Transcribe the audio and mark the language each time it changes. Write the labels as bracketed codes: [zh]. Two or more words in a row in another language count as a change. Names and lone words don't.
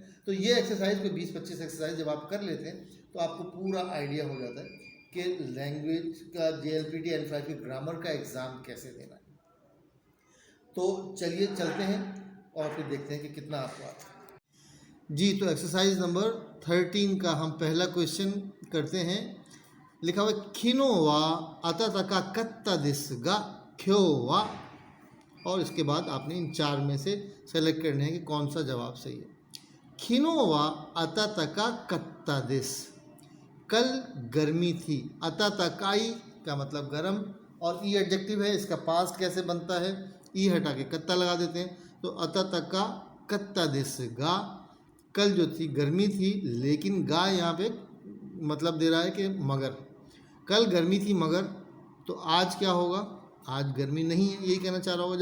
[hi] तो ये एक्सरसाइज को 20-25 एक्सरसाइज जब आप कर लेते हैं तो आपको पूरा आइडिया हो जाता है कि लैंग्वेज का JLPT N5 की ग्रामर का एग्ज़ाम कैसे देना है। तो चलिए चलते हैं और फिर देखते हैं कि कितना आपको आता है। जी, तो [en] exercise number 13 [hi] का हम पहला क्वेश्चन करते हैं। लिखा हुआ है [ja] 昨日は暖かかったですが今日は, [hi] और इसके बाद आपने इन चार में से सेलेक्ट करने हैं कि कौन सा जवाब सही है। [ja] 昨日は暖かかったです, [hi] कल गर्मी थी। अतातकाई का मतलब गर्म, और ई एडजेक्टिव है, इसका पास्ट कैसे बनता है, ई हटा के कत्ता लगा देते हैं। तो [ja] 暖かかったですが, [hi] कल जो थी गर्मी थी, लेकिन गा यहाँ पे मतलब दे रहा है कि मगर कल गर्मी थी मगर, तो आज क्या होगा, आज गर्मी नहीं है, यही कहना चाह रहा होगा।